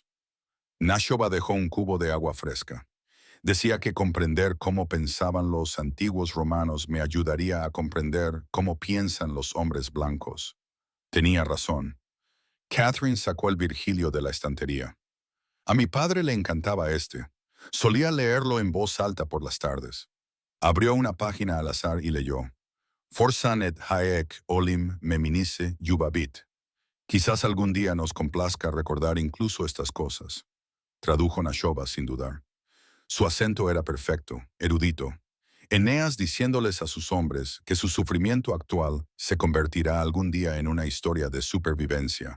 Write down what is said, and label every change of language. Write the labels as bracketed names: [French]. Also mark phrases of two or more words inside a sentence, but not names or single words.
[Spanish] Nashoba dejó un cubo de agua fresca. Decía que comprender cómo pensaban los antiguos romanos me ayudaría a comprender cómo piensan los hombres blancos. Tenía razón. Catherine sacó el Virgilio de la estantería. A mi padre le encantaba este. Solía leerlo en voz alta por las tardes. Abrió una página al azar y leyó. [Latin] Forsan et haec olim meminice jubabit. [Spanish] Quizás algún día nos complazca recordar incluso estas cosas. Tradujo Nashoba sin dudar. Su acento era perfecto, erudito. Eneas diciéndoles a sus hombres que su sufrimiento actual se convertirá algún día en una historia de supervivencia.